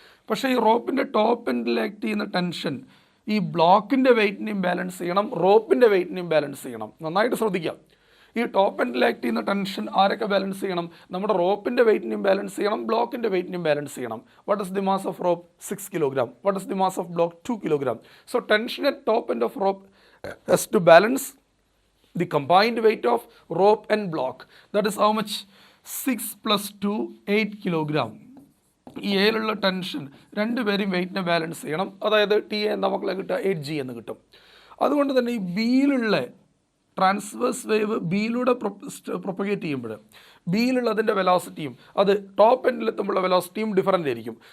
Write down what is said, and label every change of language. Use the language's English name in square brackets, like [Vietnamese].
[Malayalam] പക്ഷേ ഈ റോപ്പിൻ്റെ ടോപ്പ് എൻഡിൽ ആക്ട് ചെയ്യുന്ന ടെൻഷൻ ഈ ബ്ലോക്കിൻ്റെ വെയിറ്റിനെയും ബാലൻസ് ചെയ്യണം, റോപ്പിൻ്റെ വെയിറ്റിനെയും ബാലൻസ് ചെയ്യണം. നന്നായിട്ട് ശ്രദ്ധിക്കാം. ഈ ടോപ്പ് എൻഡിൽ ആക്ട് ചെയ്യുന്ന ടെൻഷൻ ആരൊക്കെ ബാലൻസ് ചെയ്യണം? നമ്മുടെ റോപ്പിൻ്റെ വെയിറ്റിനെയും ബാലൻസ് ചെയ്യണം, ബ്ലോക്കിൻ്റെ വെയിറ്റിനെയും ബാലൻസ് ചെയ്യണം. [English] What is the mass of rope? 6 kilogram. What is the mass of block? 2 kilogram. So tension at top end of rope has to balance the combined weight of rope and block. That is how much? 6 + 2, 8 kilogram. [Malayalam] ഈ എയിലുള്ള tension രണ്ടുപേരും വെയിറ്റിനെ balance ചെയ്യണം. അതായത് T A എന്ന മക്കളെ കിട്ടുക 8G എന്ന് കിട്ടും. അതുകൊണ്ട് തന്നെ ഈ ബിയിലുള്ള ട്രാൻസ്വേഴ്സ് വേവ് ബിയിലൂടെ പ്രൊപ്പഗേറ്റ് ചെയ്യുമ്പോൾ ബിയിലുള്ള അതിൻ്റെ വെലോസിറ്റിയും അത് ടോപ്പ് എൻഡിലെത്തുമ്പോഴുള്ള വെലോസിറ്റിയും ഡിഫറൻ്റ് ആയിരിക്കും.